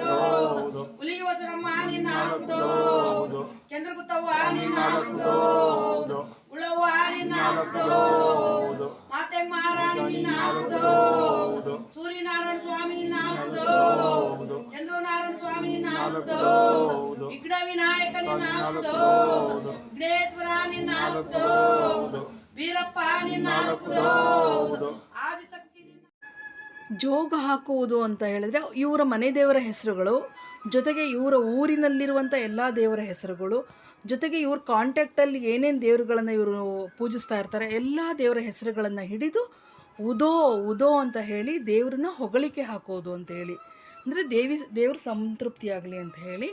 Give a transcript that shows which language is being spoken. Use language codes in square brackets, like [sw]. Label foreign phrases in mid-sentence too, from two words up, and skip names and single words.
[kn] ಹುಲಿಯವಸರಮ್ಮ ನಿನ್ನ ಹಾಕುದು, ಚಂದ್ರಗುತ್ತವ್ವ ನಿನ್ನ ಹಾಕುದು, ಉಳ್ಳವ್ವ ನಿನ್ನ ಹಾಕುದು, ಮಾತೆಂಗ್ ಮಹಾರಾಣಿ ನಿನ್ನ ಹಾಕುದು, ಸೂರ್ಯನಾರಾಯಣ ಸ್ವಾಮಿ ನಿನ್ನ ಹಾಕುದು, ಚಂದ್ರನಾರಾಯಣ ಸ್ವಾಮಿ ನಿನ್ನ ಹಾಕುದು, ವಿಘ್ನ ವಿನಾಯಕ ನಿನ್ನ ಹಾಕುದು, ವಿಘ್ನೇಶ್ವರ ನಿನ್ನ ಹಾಕುದು, ವೀರಪ್ಪ ನಿನ್ನ ಹಾಕುದು, ಆದಿಶಕ್ತಿ ನಿನ್ನ. ಜೋಗ ಹಾಕುವುದು ಅಂತ ಹೇಳಿದ್ರೆ ಇವರ ಮನೆ ದೇವರ ಹೆಸರುಗಳು, ಜೊತೆಗೆ ಇವರ ಊರಿನಲ್ಲಿರುವಂಥ ಎಲ್ಲ ದೇವರ ಹೆಸರುಗಳು, ಜೊತೆಗೆ ಇವ್ರ ಕಾಂಟ್ಯಾಕ್ಟಲ್ಲಿ ಏನೇನು ದೇವರುಗಳನ್ನು ಇವರು ಪೂಜಿಸ್ತಾ ಇರ್ತಾರೆ ಎಲ್ಲ ದೇವರ ಹೆಸರುಗಳನ್ನು ಹಿಡಿದು ಉದೋ ಅಂತ ಹೇಳಿ ದೇವ್ರನ್ನ ಹೊಗಳಿಕೆ ಹಾಕೋದು ಅಂತೇಳಿ, ಅಂದರೆ ದೇವ್ರ ಸಂತೃಪ್ತಿಯಾಗಲಿ ಅಂತ ಹೇಳಿ.